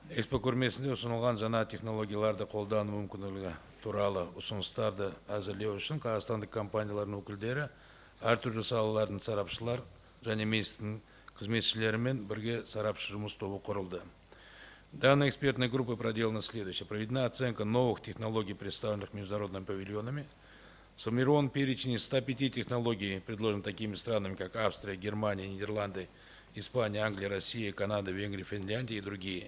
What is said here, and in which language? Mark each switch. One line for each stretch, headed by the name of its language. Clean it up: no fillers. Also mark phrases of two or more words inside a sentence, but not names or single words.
Kazakh: Экспо көрмесінде ұсынылған жаңа технологияларды қолдану мүмкіндігі туралы ұсыныстарды әзірлеу үшін қазақстандық компаниялардың өкілдері, әртүрлі салалардың сарапшылар және министрдің қызметшілерімен бірге сарапшы жұмыс тобы құрылды.
Russian: Данной экспертной группой проделано следующее. Проведена оценка новых технологий, представленных международными павильонами. Сформирован перечень из 105 технологий, предложенных такими странами, как Австрия, Германия, Нидерланды, Испания, Англия, Россия, Канада, Венгрия, Финляндия и другие.